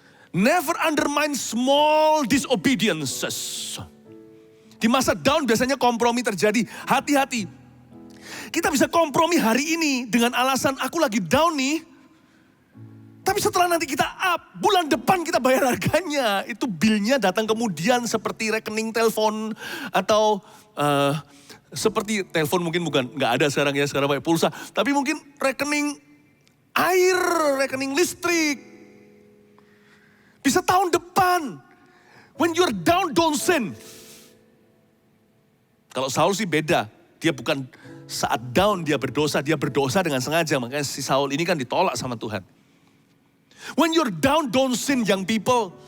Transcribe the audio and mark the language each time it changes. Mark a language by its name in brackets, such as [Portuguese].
[English] Never undermine small disobediences. [Indonesian] Di masa down biasanya kompromi terjadi. Hati-hati. Kita bisa kompromi hari ini dengan alasan aku lagi down nih. Tapi setelah nanti kita up, bulan depan kita bayar harganya. Itu bilnya datang kemudian seperti rekening telepon atau seperti telepon mungkin nggak ada sekarang ya, sekarang pakai pulsa. Tapi mungkin rekening air, rekening listrik. Bisa tahun depan. [English] When you're down, don't sin. [Indonesian] Kalau Saul sih beda. Dia bukan saat down dia berdosa dengan sengaja. Makanya si Saul ini kan ditolak sama Tuhan. [English] When you're down, don't sin young people.